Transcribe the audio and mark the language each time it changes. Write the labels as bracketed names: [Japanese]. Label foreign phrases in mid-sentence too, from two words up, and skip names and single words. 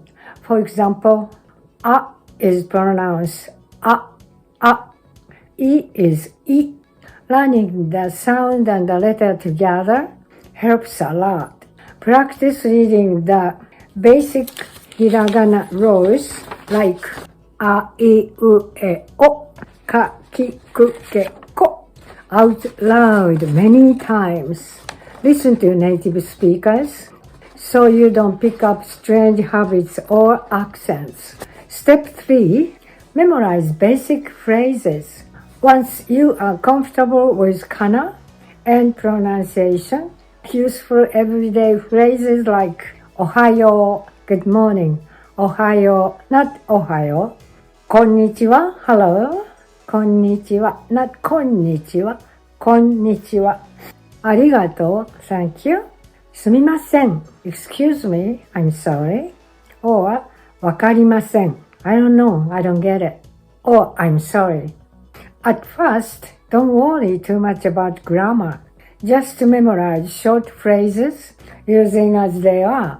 [English] For example, a is pronounced a, e is i. Learning the sound and the letter together helps a lot. Practice reading the basic hiragana rules like a, I, u, e, o, ka, ki, ku, ke, ko out loud many times. Listen to native speakers so you don't pick up strange habits or accents. Step 3. Memorize basic phrases.Once you are comfortable with kana and pronunciation, useful everyday phrases like [Japanese] Ohayo, [English] good morning, [Japanese] Ohayo, not Ohayo, Konnichiwa, [English] hello, [Japanese] Konnichiwa, not Konnichiwa, Konnichiwa, Arigato, [English] thank you, [Japanese] Sumimasen, [English] excuse me, I'm sorry, or [Japanese] Wakarimasen, [English] I don't know, I don't get it, or I'm sorry.At first, don't worry too much about grammar. Just memorize short phrases using as they are.